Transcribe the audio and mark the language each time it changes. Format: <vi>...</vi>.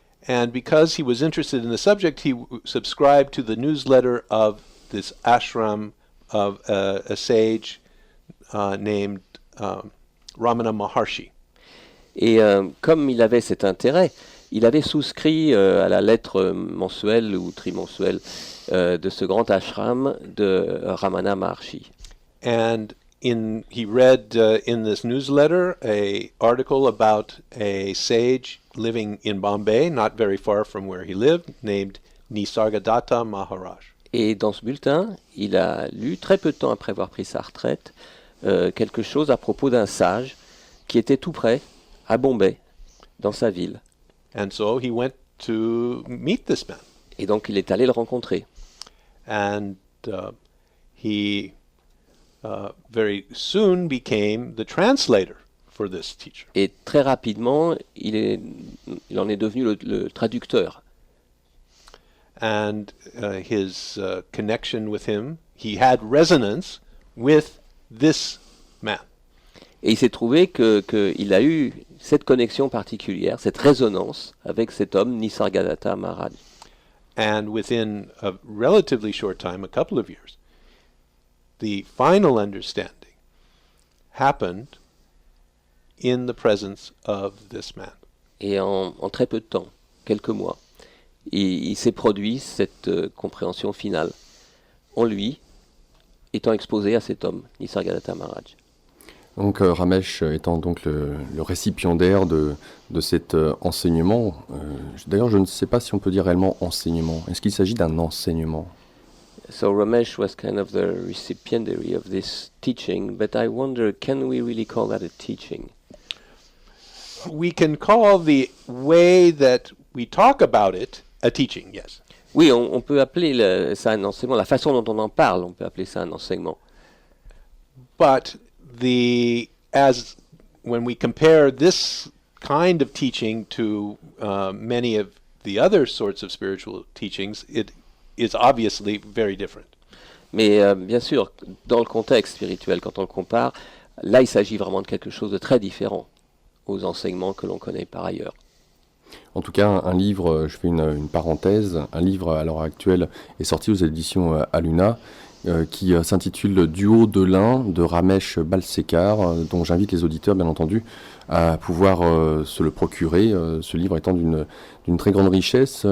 <en>And because he was interested in the subject, he subscribed to the newsletter of this ashram of a sage named Ramana Maharshi.</en> <fr>Et comme il avait cet intérêt, il avait souscrit à la lettre mensuelle ou trimensuelle de ce grand ashram de Ramana Maharshi.</fr> <en>And he read in this newsletter an article about a sage living in Bombay, not very far from where he lived, named Nisargadatta Maharaj.</en> <fr>Et dans ce bulletin, il a lu, très peu de temps après avoir pris sa retraite, quelque chose à propos d'un sage qui était tout près, à Bombay, dans sa ville.</fr> <en>And so he went to meet this man.</en> <fr>Et donc il est allé le rencontrer.</fr> <en>And he very soon became the translator for this teacher.</en> <fr>Et très rapidement, il en est devenu le traducteur.</fr> <en>And his connection with him, he had resonance with this man.</en> <fr>Et il s'est trouvé qu'il a eu cette connexion particulière, cette résonance avec cet homme, Nisargadatta Maharaj.</fr> <en>And within a relatively short time, a couple of years, the final understanding happened in the presence of this man.</en> <fr>Et en très peu de temps, quelques mois, il s'est produit cette compréhension finale en lui, étant exposé à cet homme, Nisargadatta Maharaj. Donc Ramesh étant donc le récipiendaire de cet enseignement, d'ailleurs je ne sais pas si on peut dire réellement enseignement. Est-ce qu'il s'agit d'un enseignement?</fr> <en>So Ramesh was kind of the recipientary of this teaching, but I wonder, can we really call that a teaching? We can call the way that we talk about it a teaching, yes.</en> <fr>Oui, on peut appeler ça un enseignement. La façon dont on en parle, on peut appeler ça un enseignement.</fr> <en>But when we compare this kind of teaching to many of the other sorts of spiritual teachings, it is obviously very different.</en> <fr>Mais bien sûr, dans le contexte spirituel, quand on le compare, là, il s'agit vraiment de quelque chose de très différent aux enseignements que l'on connaît par ailleurs. En tout cas, un livre, je fais une parenthèse, un livre à l'heure actuelle est sorti aux éditions Aluna, qui s'intitule Duo de l'un de Ramesh Balsekar, dont j'invite les auditeurs, bien entendu, à pouvoir se le procurer, ce livre étant d'une très grande richesse.</fr>